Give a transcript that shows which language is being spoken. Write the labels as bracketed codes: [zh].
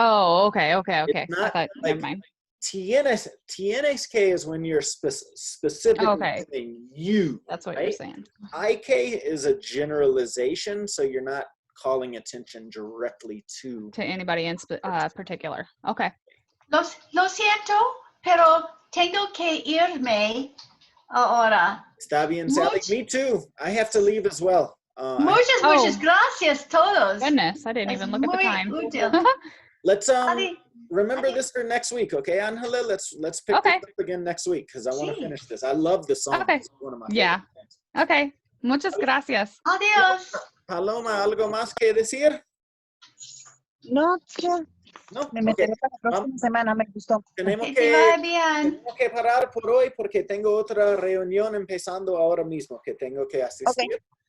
[en] Oh, okay. It's not, never mind. Tienes que is when you're specifically saying you. That's what you're saying. Hay que is a generalization, so you're not calling attention directly to anybody in particular. Okay. [es] Lo siento, pero tengo que irme ahora. Está bien, Sally. [en] Me too. I have to leave as well. [es] Muchas gracias todos. [en] Goodness, I didn't even look at the time. [es] Útil. [en] Let's remember this for next week, okay, Angela? Let's pick this up again next week because I want to finish this. I love the song. Okay. It's one of my favorite things. Okay. [es] Muchas gracias. Adiós. Paloma, ¿algo más que decir? No, ya. No. Me meteré para la próxima semana, me gustó. Tenemos Que te vaya bien. que parar por hoy porque tengo otra reunión empezando ahora mismo que tengo que asistir.